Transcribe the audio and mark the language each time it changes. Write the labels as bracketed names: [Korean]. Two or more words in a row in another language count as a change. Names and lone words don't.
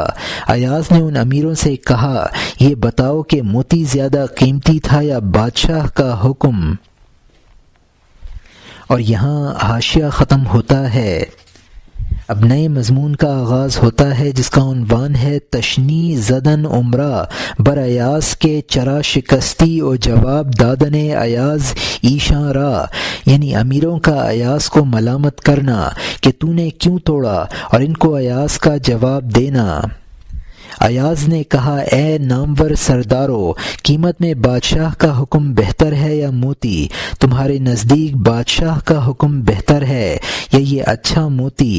[Urdu] ایاز نے ان امیروں سے کہا، یہ بتاؤ کہ موتی زیادہ قیمتی تھا یا بادشاہ کا حکم؟ اور یہاں حاشیہ ختم ہوتا ہے۔ اب نئے مضمون کا آغاز ہوتا ہے جس کا عنوان ہے [Persian] تشنی زدن عمرہ بر ایاز کے چرا شکستی و جواب دادن ایاز ایشاں را، [Urdu] یعنی امیروں کا ایاز کو ملامت کرنا کہ تو نے کیوں توڑا اور ان کو ایاز کا جواب دینا۔ ایاز نے کہا، اے نامور سردارو، قیمت میں بادشاہ کا حکم بہتر ہے یا موتی؟ تمہارے نزدیک بادشاہ کا حکم بہتر ہے یا یہ اچھا موتی؟